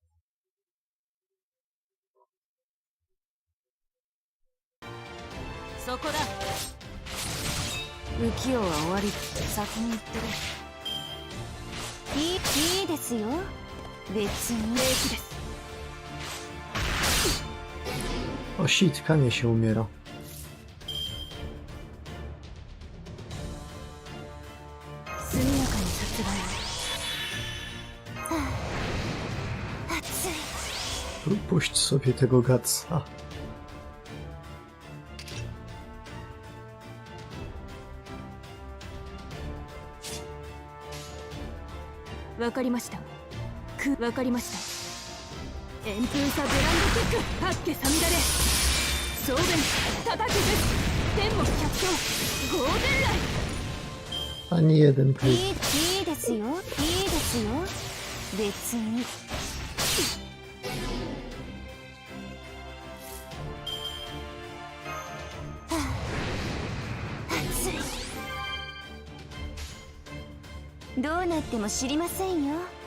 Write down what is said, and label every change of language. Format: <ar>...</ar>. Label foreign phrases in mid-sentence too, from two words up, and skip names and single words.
<ja>そこだ。浮世は終わり。先に行ってる。いいですよ。別に平気です。</ja> <en>O shit,</en> <pl>Kamie się umiera.</pl> <ja>速やかに殺害。熱い。</ja> <pl>Puść sobie tego gatsa.</pl> <ja>わかりました。わかりました。円風差ブランドキック、八家さみだれ。総弁、叩くです。天目百姓、ゴーデンライ。</ja> <pl>Ani jeden klip.</pl> <ja>いいですよ。いいですよ。別に。熱い。どうなっても知りませんよ。</ja>